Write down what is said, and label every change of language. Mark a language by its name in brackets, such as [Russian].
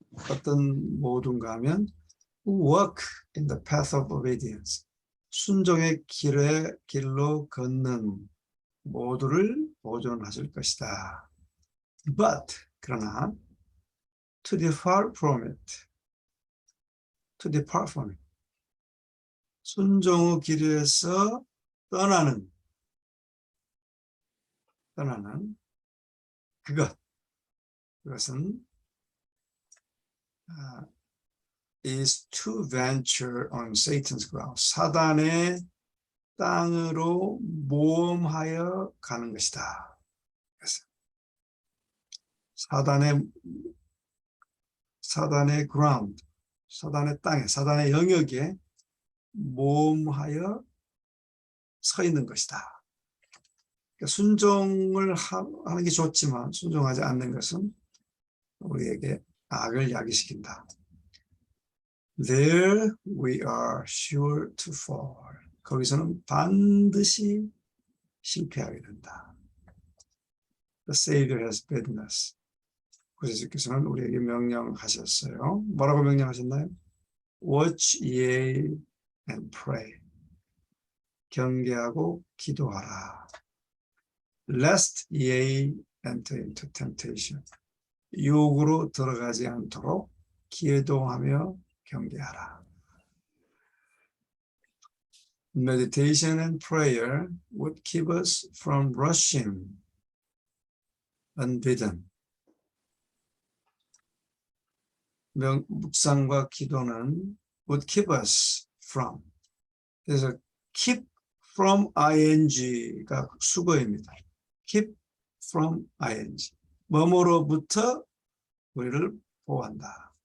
[Korean] 어떤 모두인가 하면 [English] walk in the path of obedience. [Korean] 순종의 길로 걷는 모두를 보존하실 것이다. [English] But, [Korean] 그러나 [English] to depart from it. [Korean] 순종의 길에서 떠나는 그것은 [English] is to venture on Satan's ground. [Korean] 사단의 땅으로 모험하여 가는 것이다. 사단의 ground, 사단의 땅에, 사단의 영역에 모험하여 서 있는 것이다. 그러니까 순종을 하는 게 좋지만 순종하지 않는 것은 우리에게 악을 야기시킨다. [English] There we are sure to fall. [Korean] 거기서는 반드시 실패하게 된다. [English] The Savior has bidden us. [Korean] 구세주께서는 우리에게 명령하셨어요. 뭐라고 명령하셨나요? [English] Watch ye and pray. [Korean] 경계하고 기도하라. [English] Lest ye enter into temptation. [Korean] 유혹으로 들어가지 않도록 기도하며 경계하라. [English] Meditation and prayer would keep us from rushing unbidden. [Korean] 묵상과 기도는 [English] would keep us from. [Korean] 그래서 [English] keep from ing [Korean] 가 수거입니다. [English] keep from ing. [Korean] 뭐뭐로부터 우리를 보호한다.